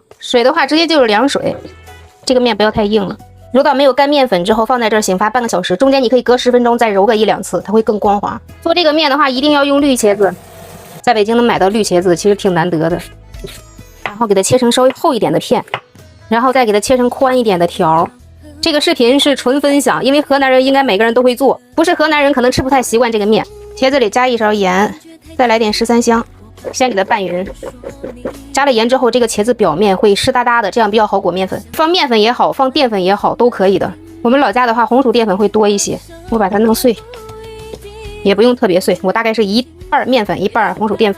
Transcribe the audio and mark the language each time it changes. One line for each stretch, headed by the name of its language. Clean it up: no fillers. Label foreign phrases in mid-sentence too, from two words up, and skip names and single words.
Chinese: 水的话，直接就是凉水，这个面不要太硬了。揉到没有干面粉之后，放在这儿醒发半个小时，中间你可以隔10分钟再揉个1、2次，它会更光滑。做这个面的话，一定要用绿茄子，在北京能买到绿茄子其實挺難得的。然後給它切成稍微厚一點的片。然後再給它切成寬一點的條。這個視頻是純分享，因為河南人應該每個人都會做，不是河南人可能吃不太習慣這個麵。茄子裡加1勺鹽，再來點13香，先給它拌勻。加了鹽之後，這個茄子表面會濕噠噠的，這樣比較好裹麵粉。放麵粉也好，放澱粉也好，都可以的。我們老家的話，紅薯澱粉會多一些，我把它弄碎，也不用特別碎，我大概是1半麵粉1半紅薯澱粉。